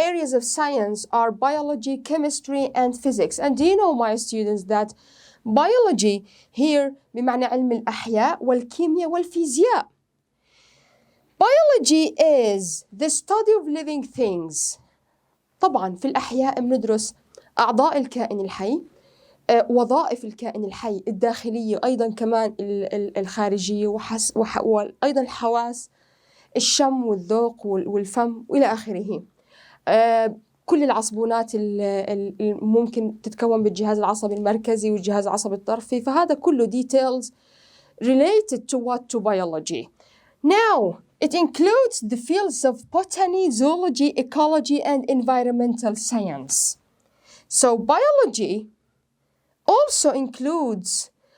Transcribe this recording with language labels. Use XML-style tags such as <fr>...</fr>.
<en>areas of science are biology, chemistry, and physics. And do you know, my students, that biology here</en> <ar>بمعنى علم الأحياء والكيمياء والفيزياء.</ar> <en>Biology is the study of living things.</en> <ar>طبعا في الأحياء بندرس أعضاء الكائن الحي، وظائف الكائن الحي الداخلية، أيضا كمان الخارجية، وأيضا الحواس، الشم والذوق والفم وإلى آخره. كل العصبونات ممكن تتكون بالجهاز العصبي المركزي والجهاز العصبي الطرفي، فهذا كله</ar> <en>details related to what? To biology. Now, it includes the fields of botany, zoology, ecology, and environmental science. So biology also includes.</en>